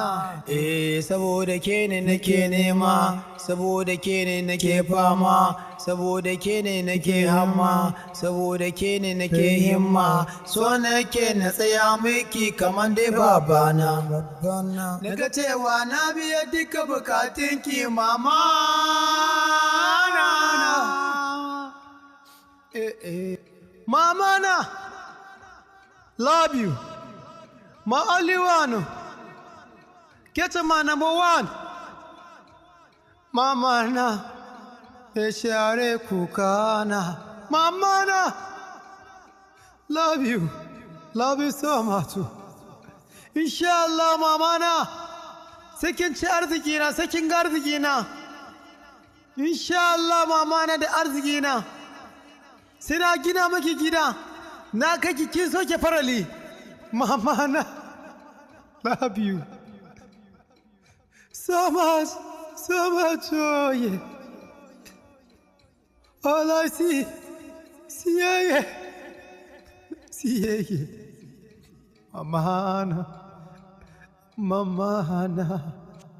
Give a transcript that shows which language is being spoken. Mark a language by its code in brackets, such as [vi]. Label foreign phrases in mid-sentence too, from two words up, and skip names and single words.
[ha] Saboda ke ne nake nema, saboda ke ne nake fama, saboda ke ne nake hamma, saboda ke ne nake himma. So nake na tsaya miki kaman dai babana, naga cewa na biya duka bukatunki mama na. Mama na, [en] love you, my only one, get my number one. [ha] Mama na, share kuka na, mama na. [en] Love you so much. [ha] Inshallah mama na, sakin ci arziki na, sakin ga arziki na. Inshallah mama na da arziki na. Sai na gina maki gida, na kaki kin soke farali. Mama na, [en] love you so much, oh yeah. All I see, yeah. [ha] Mama na,